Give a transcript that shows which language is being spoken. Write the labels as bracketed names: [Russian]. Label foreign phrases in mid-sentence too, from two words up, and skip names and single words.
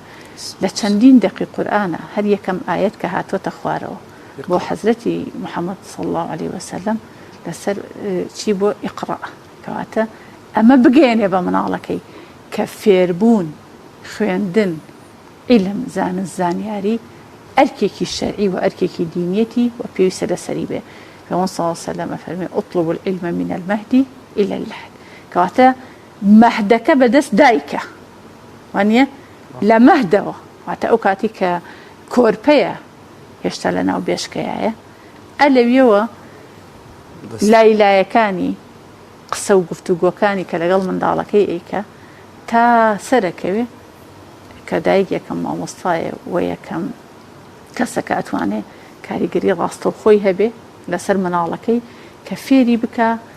[Central Kurdish] لە چەندین دەقی قورئانە هەر یەکەم ئاەت کە هاتووەتە خوارەوە بۆ حەزرەتی محەممەد [Arabic] صلی الله عليه وسلم [Central Kurdish] لەسەر چی بۆ ئیقڕا کەواتە ئەمە بگەێنێ بە مناڵەکەی کە فێربوون خوێندن عیلم زانست زانیاری ئەرکێکی شەرعی و ئەرکێکی دینیەتی و پێویستە لەسەری بێ پێغەمبەر [Arabic] صلی الله عليه وسلم [Central Kurdish] فەرمێ [Arabic] اطلب العلم من المهد إلى اللحد [Central Kurdish] کەواتە مەهدەکە بەدەست دایکە وانە لە مەهدەوە واتە ئەو کاتی کە کۆرپەیە هێشتا لە ناو بێشکەیە ئەلەویەوە لایلایەکانی قسە و گفتوگۆکانی کە لەگەڵ منداڵەکەی ئەیکە تا سەرەکەوێ کە دایک یەکەم مامۆستایە و یەکەم کەسەکە ئەتوانێت کاریگەری ڕاستەوخۆی هەبێ لەسەر مناڵەکەی کە فێری بکە